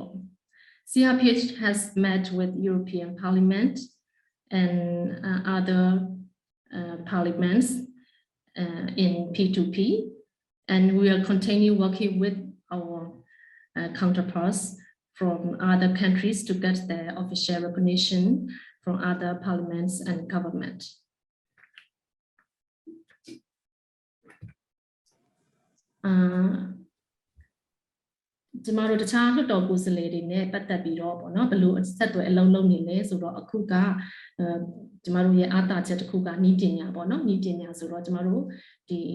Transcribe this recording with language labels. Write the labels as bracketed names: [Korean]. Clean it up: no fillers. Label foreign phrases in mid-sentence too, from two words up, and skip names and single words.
[English] CRPH has met with European Parliament and other parliaments in P2P, and we will continue working with our counterparts from other countries to get the official recognition from other parliaments and government. [Burmese] ကျမတို့တခြားလွှတ်တော်ကိုယ်စားလှယ်တွေနဲ့ပတ်သက်ပြီးတော့ပေါ့နော်ဘယ်လိုဆက်သွယ်အလုံးလုံးနေလဲဆိုတော့အခုကကျမတို့ရဲ့အားသာချက်တစ်ခုကနည်းပညာပေါ့နော်နည်းပညာဆိုတော့ကျမတို့ဒီ